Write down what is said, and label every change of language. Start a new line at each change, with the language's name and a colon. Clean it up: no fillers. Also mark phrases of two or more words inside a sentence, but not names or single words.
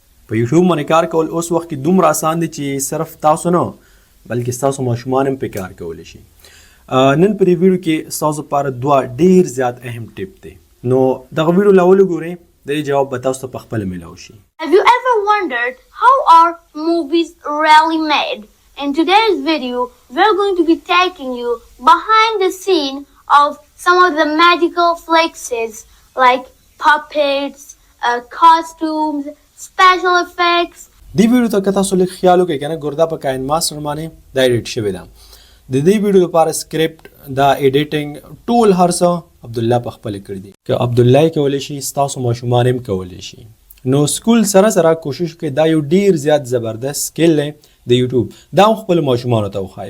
Pashto: په یوټیوب باندې کار کول اوس وخت کې دومره اسان دي چې صرف تاسو نه بلکې ستاسو ماشومان هم پې کار کولی شي. نن په دې ویډیو کې ستاسو لپاره دوه ډېر زیات اهم ټپ دی. نو دغه ویډیو لا وګورئ، د دې جواب به تاسو ته پخپله میلاو شي.
English: Have you ever wondered how are movies really made? In today's video, we're going to be taking you behind the scene of some of the magical flexes like puppets, costumes, special effects.
Pashto: دې ویډیو ته که تاسو لږ خیال وکړئ کنه ګوردا په کاین ماسټر باندې دا ایډیټ شوې ده. د دې ویډیو لپاره سکرپټ دا ایډیټینګ ټول هر څه عبدالله په خپله کړي دي. که عبدالله یې کولی شي ستاسو ماشومان هم کولی شي. نو سکول سره سره کوشش وکړئ دا یو ډېر زیات زبردست سکل دی د یوټیوب، دا هم خپلو ماشومانو ته وښایئ.